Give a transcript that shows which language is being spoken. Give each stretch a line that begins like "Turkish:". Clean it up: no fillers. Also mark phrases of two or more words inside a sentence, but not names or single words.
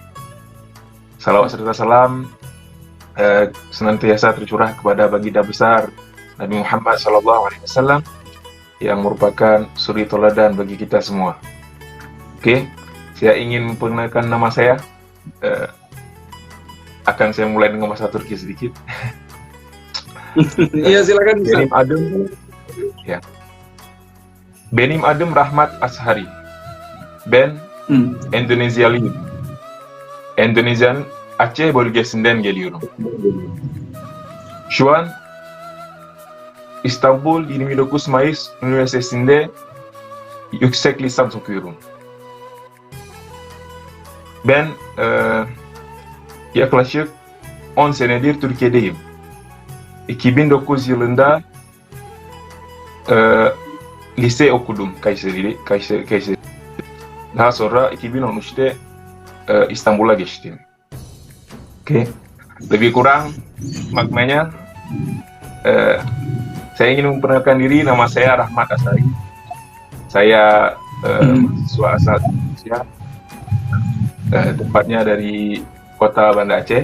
Indonesian: Salawat serta salam senantiasa tercurah kepada baginda besar Nabi Muhammad SAW yang merupakan suri teladan bagi kita semua. Oke, saya ingin memperkenalkan nama saya. Akan saya mulai dengan bahasa Turki sedikit. Iya, silakan Ustadz.
Turkish: Benim adım, ya. Benim adım Rahmat Ashari. Ben Endonezyalıyım. Endonezya'nın Aceh bölgesinden geliyorum. Şu an İstanbul 29 Mayıs Üniversitesi'nde yüksek lisans okuyorum. Ben yaklaşık 10 senedir Türkiye'deyim. 2009 yılında lise okudum Kayseri. Daha sonra 2013'te İstanbul'a geçtim.
Indonesian: Oke. Lebih kurang maknanya saya ingin memperkenalkan diri, nama saya Rahmat Ashari. Saya mahasiswa asal Indonesia, tepatnya dari kota Banda Aceh.